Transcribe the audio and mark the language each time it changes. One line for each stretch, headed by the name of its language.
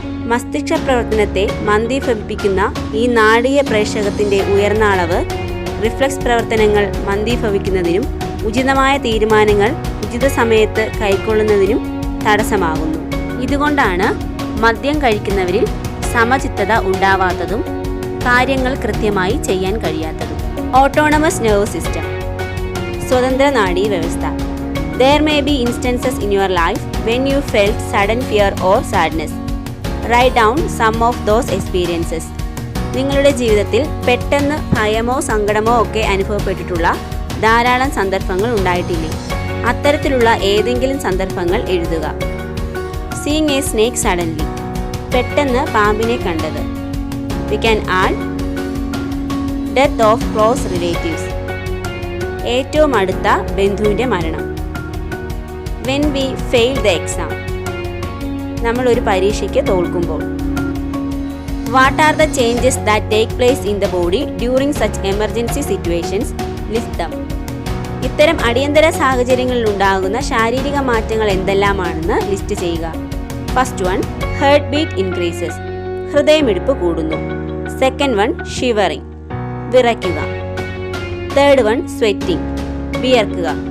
Malayalam: മസ്തിഷ്ക പ്രവർത്തനത്തെ മന്ദീഭവിപ്പിക്കുന്ന ഈ നാഡീയ പ്രേഷകത്തിൻ്റെ ഉയർന്ന അളവ് റിഫ്ലക്സ് പ്രവർത്തനങ്ങൾ മന്ദീഭവിക്കുന്നതിനും ഉചിതമായ തീരുമാനങ്ങൾ ഉചിത സമയത്ത് കൈക്കൊള്ളുന്നതിനും തടസ്സമാകുന്നു. ഇതുകൊണ്ടാണ് മദ്യം കഴിക്കുന്നവരിൽ സമചിത്തത ഉണ്ടാവാത്തതും കാര്യങ്ങൾ കൃത്യമായി ചെയ്യാൻ കഴിയാത്തതും.
English: autonomous nervous system,
Malayalam: സ്വതന്ത്ര നാഡീ വ്യവസ്ഥ.
English: There may be instances in your life when you felt sudden fear or sadness. Write down some of those experiences.
Malayalam: നിങ്ങളുടെ ജീവിതത്തിൽ പെട്ടെന്ന് ഭയമോ സങ്കടമോ ഒക്കെ അനുഭവപ്പെട്ടിട്ടുള്ള ധാരാളം സന്ദർഭങ്ങൾ ഉണ്ടായിട്ടില്ലേ? അത്തരത്തിലുള്ള ഏതെങ്കിലും സന്ദർഭങ്ങൾ എഴുതുക.
English: Seeing a snake suddenly,
Malayalam: പെട്ടെന്ന് പാമ്പിനെ കണ്ടത്.
English: We can add death of close relatives,
Malayalam: ഏറ്റവും അടുത്ത ബന്ധുവിൻ്റെ മരണം.
English: When we fail the exam,
Malayalam: നമ്മൾ ഒരു പരീക്ഷയ്ക്ക് തോൽക്കുമ്പോൾ.
English: What are the changes that take place in the body during such emergency situations? List them.
Malayalam: ഇത്തരം അടിയന്തര സാഹചര്യങ്ങളിൽ ഉണ്ടാകുന്ന ശാരീരിക മാറ്റങ്ങൾ എന്തെല്ലാമാണെന്ന് ലിസ്റ്റ് ചെയ്യുക.
English: first one, heart beat increases,
Malayalam: ഹൃദയമിടിപ്പ് കൂടുന്നു.
English: second one, shivering,
Malayalam: വിറയ്ക്കുക.
English: third one, sweating,
Malayalam: വിയർക്കുക.